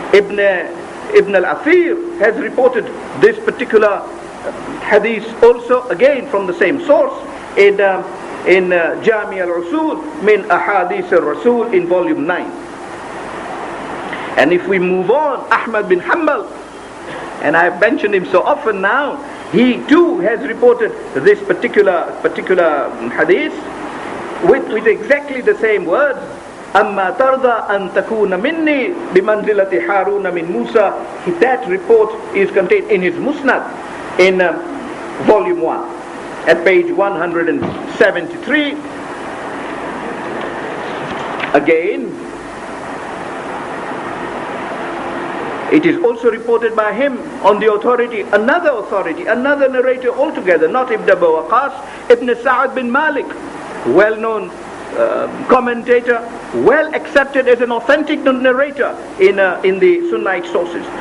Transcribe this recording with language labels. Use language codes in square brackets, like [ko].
[en] Ibn al-Athir has reported this particular hadith also, again from the same source, in Jami al-Usul min Ahadith al-Rasul in volume 9. And if we move on, Ahmad bin Hanbal, and I have mentioned him so often now, he too has reported this particular hadith with exactly the same words. [ar] أما ترضى أن تكون مني بمنزلة هارون من موسى. [en] That report is contained in his Musnad in volume 1 at page 173. Again, it is also reported by him on the authority, another narrator altogether, not Ibn Abi Waqas, Ibn Sa'ad bin Malik, well-known commentator, well accepted as an authentic narrator in the Sunnite sources.